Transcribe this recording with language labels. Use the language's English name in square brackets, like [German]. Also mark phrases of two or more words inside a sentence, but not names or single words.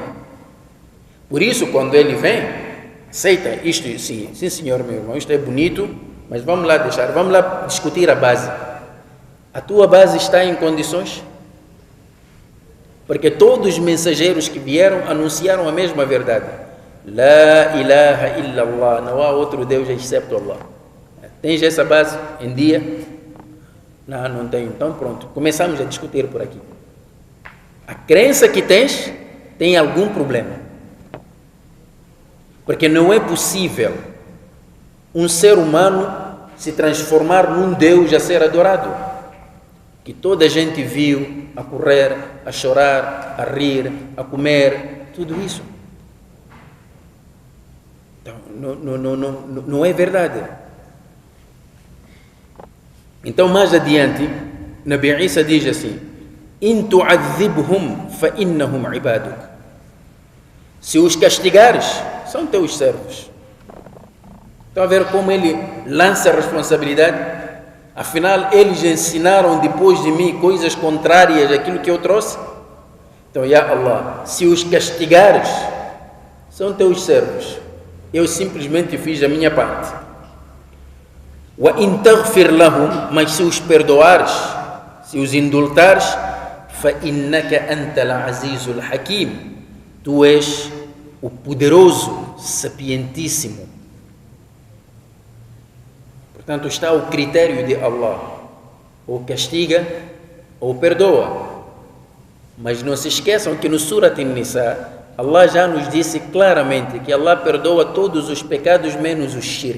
[Portuguese] Por isso, quando ele vem, aceita isto, sim senhor meu irmão, isto é bonito, mas vamos lá discutir a base. A tua base está em condições? Porque todos os mensageiros que vieram anunciaram a mesma verdade. [Arabic] لا إله إلا الله, [Portuguese] não há outro Deus excepto Allah. Tens essa base em dia? Não tenho. Então pronto, começamos a discutir por aqui. A crença que tens tem algum problema. Porque não é possível um ser humano se transformar num Deus a ser adorado. Que toda a gente viu a correr, a chorar, a rir, a comer, tudo isso. Não é verdade. Então, mais adiante, Nabi Isa diz assim: [Arabic] إن تعذبهم فإنهم عبادك. [Portuguese] Se os castigares, são teus servos. Estão a ver como ele lança a responsabilidade? Afinal, eles ensinaram depois de mim coisas contrárias àquilo que eu trouxe. Então, [Arabic] يا الله, [Portuguese] se os castigares, são teus servos. Eu simplesmente fiz a minha parte. [Arabic] وإن تغفر لهم, [Portuguese] mas se os perdoares, se os indultares, [Arabic] فإنك أنت العزيز الحكيم, [Portuguese] tu és o poderoso, sapientíssimo. Portanto, está o critério de Allah: ou castiga ou perdoa. Mas não se esqueçam que no Surat An-Nisa Allah já nos disse claramente que Allah perdoa todos os pecados menos o shirk.